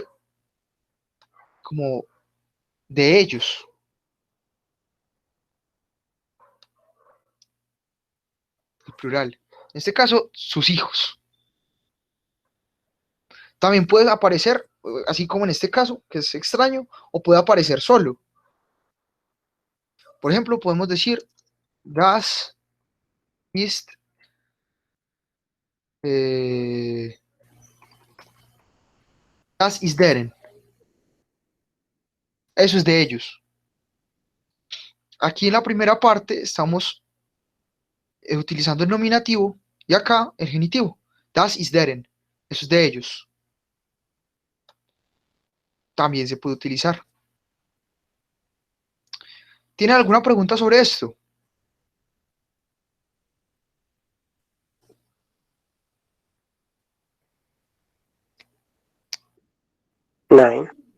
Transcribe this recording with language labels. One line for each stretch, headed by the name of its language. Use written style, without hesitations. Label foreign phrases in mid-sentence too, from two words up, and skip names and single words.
Spanish: Como de ellos, el plural. En este caso, sus hijos. También puede aparecer, así como en este caso, que es extraño, o puede aparecer solo. Por ejemplo, podemos decir,
German: das ist Eh, das ist deren.
Spanish: Eso es de ellos. Aquí en la primera parte estamos utilizando el nominativo y acá el genitivo.
German: Das ist deren.
Spanish: Eso es de ellos. También se puede utilizar. ¿Tiene alguna pregunta sobre esto? Nein.